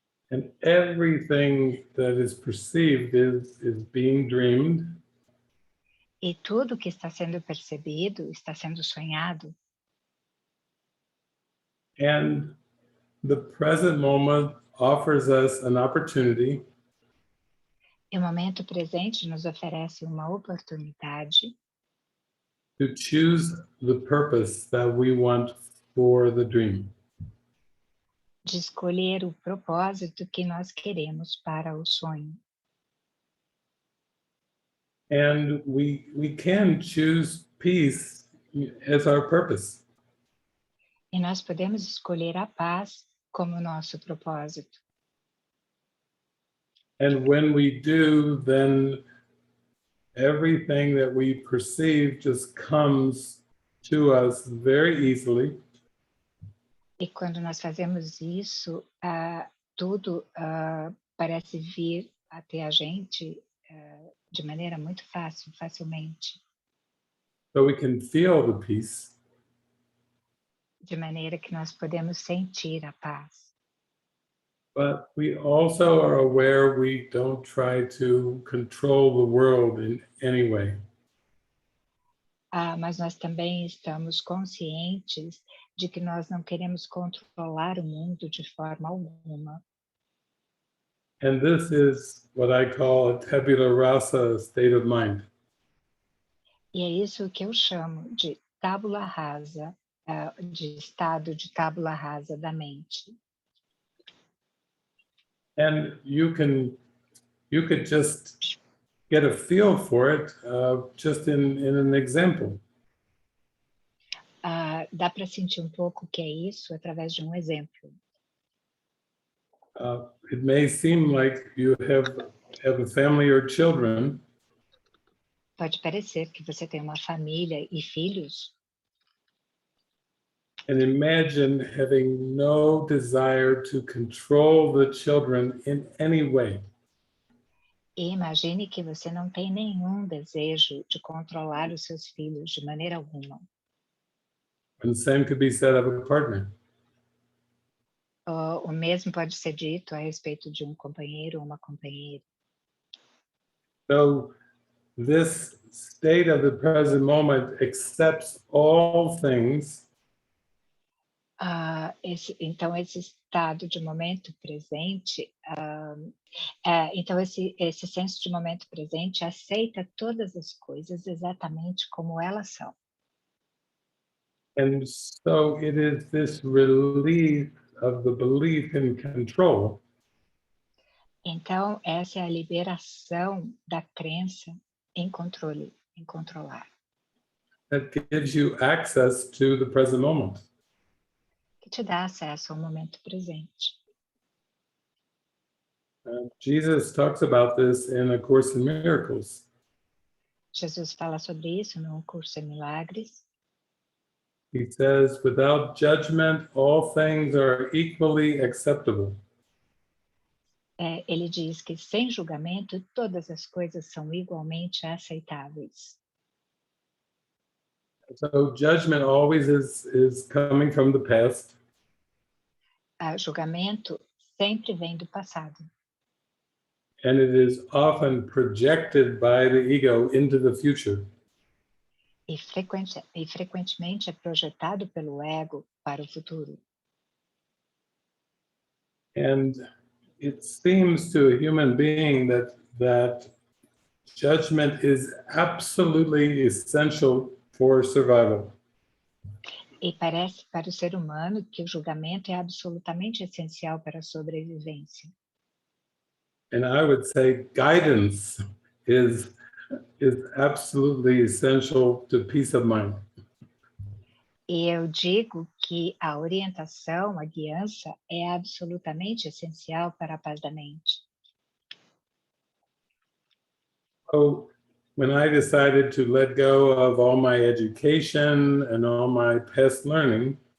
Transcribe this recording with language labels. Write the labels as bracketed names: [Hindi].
[English] and everything that is perceived is being dreamed, [Portuguese] E tudo que está sendo percebido está sendo sonhado. [English] and the present moment offers us an opportunity [Portuguese] E o momento presente nos oferece uma oportunidade [English] to choose the purpose that we want for the dream. [Portuguese] de escolher o propósito que nós queremos para o sonho. [English] And we can choose peace as our purpose. [Portuguese] E nós podemos escolher a paz como nosso propósito. [English] And when we do, then everything that we perceive just comes to us very easily. [Portuguese] E quando nós fazemos isso, tudo parece vir até a gente de maneira muito fácil, facilmente. [English] So we can feel the peace, [Portuguese] De maneira que nós podemos sentir a paz. [English] but we also are aware we don't try to control the world in any way. [Portuguese] Mas nós também estamos conscientes de que nós não queremos controlar o mundo de forma alguma. [English] And this is what I call a tabula rasa state of mind. [Portuguese] E é isso que eu chamo de tábula rasa, de estado de tábula rasa da mente. [English] And you could just get a feel for it just in an example. [Portuguese] Dá para sentir um pouco o que é isso através de um exemplo. [English] It may seem like you have a family or children, [Portuguese] Pode parecer que você tem uma família e filhos, [English] and imagine having no desire to control the children in any way. [Portuguese] e imagine que você não tem nenhum desejo de controlar os seus filhos de maneira alguma. [English] And the same could be said of a partner. [Portuguese] O mesmo pode ser dito a respeito de um companheiro ou uma companheira. [English] So this state of the present moment accepts all things [Portuguese] Então, esse estado de momento presente, então esse senso de momento presente aceita todas as coisas exatamente como elas são. [English] and so it is this relief of the belief in control [Portuguese] Então, essa é a liberação da crença em controle, em controlar, [English] that gives you access to the present moment. [Portuguese] que te dá acesso ao momento presente. [English] Jesus talks about this in A Course in Miracles. [Portuguese] Jesus fala sobre isso no curso em Milagres. [English] He says, without judgment, all things are equally acceptable. [Portuguese] Ele diz que sem julgamento todas as coisas são igualmente aceitáveis. [English] So judgment always is coming from the past, [Portuguese] Julgamento sempre vem do passado [English] and it is often projected by the ego into the future. [Portuguese] e frequentemente é projetado pelo ego para o futuro. [English] And it seems to a human being that judgment is absolutely essential for survival. [Portuguese] E parece para o ser humano que o julgamento é absolutamente essencial para a sobrevivência. [English] And I would say guidance is absolutely essential to peace of mind. [Portuguese] E eu digo que a orientação, a guiança, é absolutamente essencial para a paz da mente. [English] So when I decided to let go of all my education and all my past learning,